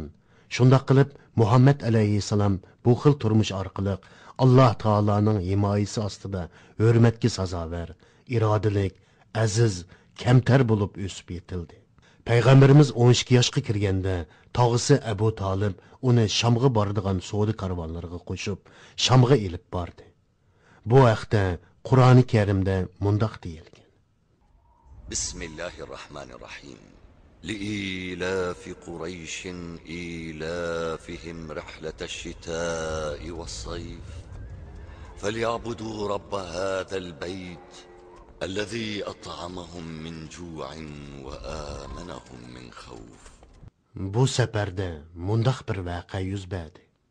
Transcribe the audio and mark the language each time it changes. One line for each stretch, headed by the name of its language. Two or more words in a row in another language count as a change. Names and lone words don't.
Uzbek: Shunda qilib Muhammad alayhissalom bu xil turmush orqali Alloh taoloning himoyasi ostida hurmatga sazovar, irodalik, aziz, kamtar bo'lib o'sib yetildi. Payg'ambarimiz 12 yoshga kirganda tog'isi Abu Talib uni Shamga boradigan savdo karvonlariga qo'shib, Shamga elib bordi. Bu haqda Qur'oni Karimda mundoq deyilgan.
Arabic: Bismillahirrahmanirrahim. لإيلاف قريش إيلافهم رحلة الشتاء والصيف فليعبدوا رب هذا البيت الذي أطعمهم من جوع وآمنهم من خوف.
Uzbek: Bu safarda mundoq bir voqea yuz berdi.